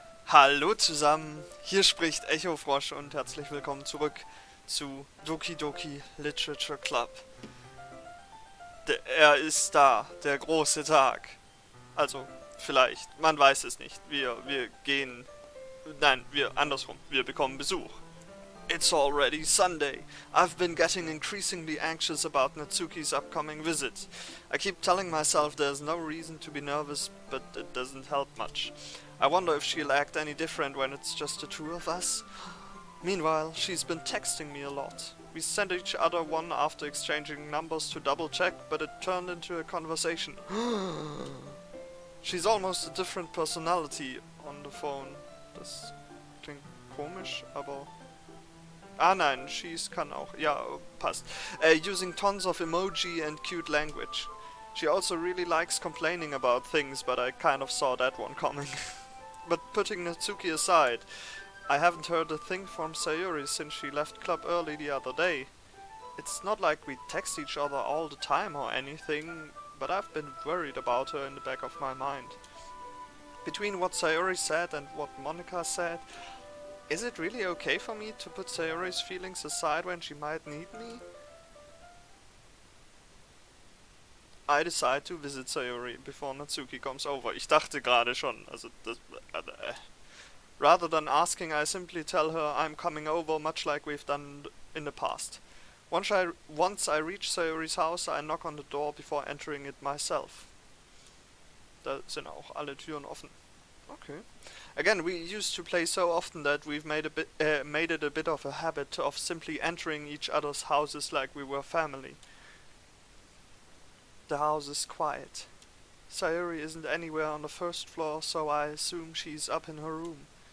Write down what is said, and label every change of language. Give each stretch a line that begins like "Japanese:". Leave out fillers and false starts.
German: Hallo zusammen, hier spricht Echo Frosch und herzlich willkommen zurück zu Doki Doki Literature Club. Er ist da, der große Tag. Also, vielleicht, man weiß es nicht. Wir gehen... Nein, wir bekommen Besuch.
English: It's already Sunday. I've been getting increasingly anxious about Natsuki's upcoming visit. I keep telling myself there's no reason to be nervous, but it doesn't help much. I wonder if she'll act any different when it's just the two of us. Meanwhile, she's been texting me a lot. We sent each other one after exchanging numbers to double check, but it turned into a conversation. She's almost a different personality on the phone.
German: Das klingt komisch, aber... Ah nein, she's kann auch. Ja, passt.
English: Using tons of emoji and cute language. She also really likes complaining about things, but I kind of saw that one coming. But putting Natsuki aside, I haven't heard a thing from Sayori since she left club early the other day. It's not like we text each other all the time or anything, but I've been worried about her in the back of my mind. Between what Sayori said and what Monika said, is it really okay for me to put Sayori's feelings aside when she might need me? I decide to visit Sayori before Natsuki comes over.
German: Ich dachte gerade schon, also das...
English: Rather than asking, I simply tell her I'm coming over, much like we've done in the past. Once I reach Sayori's house, I knock on the door before entering it myself.
German: Da sind auch alle Türen offen. Okay.
English: Again, we used to play so often that we've made it a bit of a habit of simply entering each other's houses like we were family. The house is quiet. Sayori isn't anywhere on the first floor, so I assume she's up in her room.